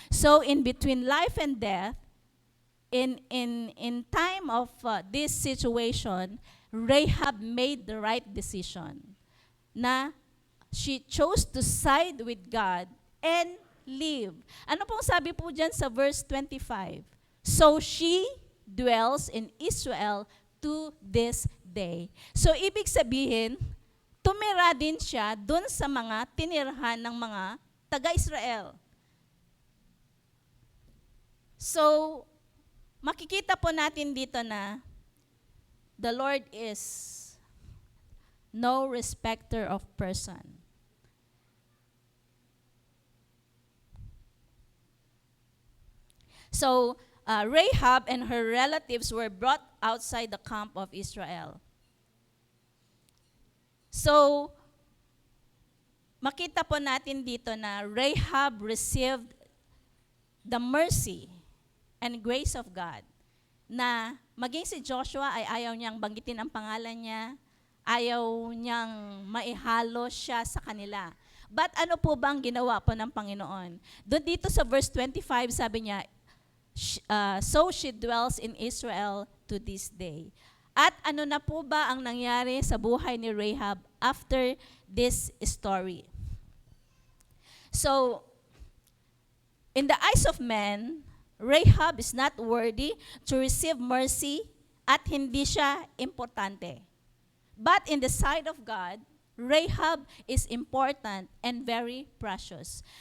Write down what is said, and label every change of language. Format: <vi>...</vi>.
<en>So in between life and death, in time of this situation, Rahab made the right decision na she chose to side with God and live.</en> <tl>Ano pong sabi po dyan sa verse 25?</tl> <en>So she dwells in Israel to this day.</en> <tl>So ibig sabihin, tumira din siya dun sa mga tinirhan ng mga taga-Israel.</tl> <en>So,</en> <tl>makikita po natin dito na</tl> <en>the Lord is no respecter of person. So, Rahab and her relatives were brought outside the camp of Israel.</en> <tl>So, makita po natin dito na</tl> <en>Rahab received the mercy and grace of God,</en> <tl>na maging si Joshua ay ayaw niyang banggitin ang pangalan niya, ayaw niyang maihalo siya sa kanila. But ano po ba ang ginawa po ng Panginoon? Doon dito sa verse 25, sabi niya,</tl> <en>so she dwells in Israel to this day.</en> <tl>At ano na po ba ang nangyari sa buhay ni Rahab</tl> <en>after this story? So, in the eyes of men, Rahab is not worthy to receive mercy</en> <tl>at hindi siya importante.</tl> <en>But in the sight of God, Rahab is important and very precious.</en>